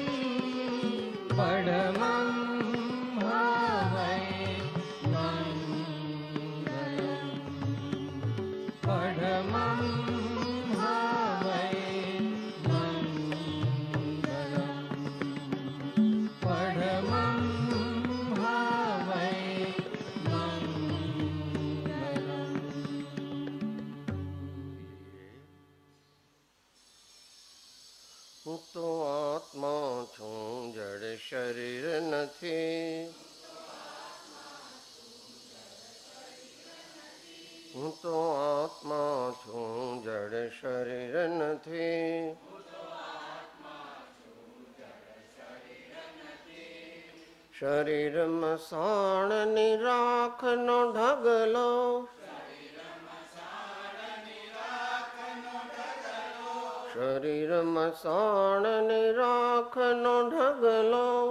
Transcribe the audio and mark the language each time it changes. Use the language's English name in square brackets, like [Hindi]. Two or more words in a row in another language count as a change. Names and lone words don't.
[Prakrit languages] पडमं हवै मङ्गलम् पडमं हवै मङ्गलम् पडमं हवै मङ्गलम्। [Gujarati] હું તો આત્મા છું જડ શરીર નથી હું તો આત્મા છું જડ શરીર નથી શરીરમાં સાણની રાખનો ઢગલો શરીરમાં સાણની રાખનો ઢગલો